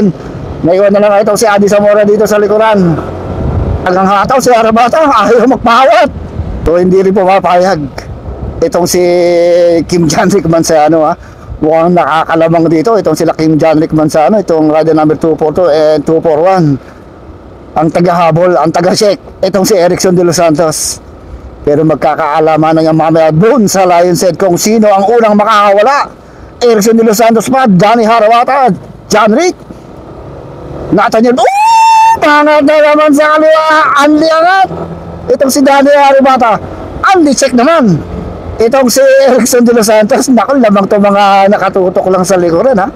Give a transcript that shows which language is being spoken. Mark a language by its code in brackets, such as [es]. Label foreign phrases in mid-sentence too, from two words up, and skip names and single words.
[tl] Naiwan na lang itong si Adi Zamora dito sa likuran. Hanggang hataw si Harabata, ayaw magpahawat. So hindi rin pumapayag itong si John Rick Manzano Mukhang nakakalamang dito. Itong sila Kim John Rick Manzano, itong [en] rider number 242 and 241. [tl] Ang taga-habol, ang taga-check, itong si Erickson de los Santos. Pero magkakaalaman na yung mamaya doon sa Lion's Head kung sino ang unang makakawala. Erickson de los Santos pa, Johnny Harawata, John Rick, Nathaniel, pangat na naman sa kaliwa, Andy angat. Itong si Johnny Harawata, Andy check naman. Itong si Erickson de los Santos, naku, lamang to mga nakatutok lang sa likuran, ha.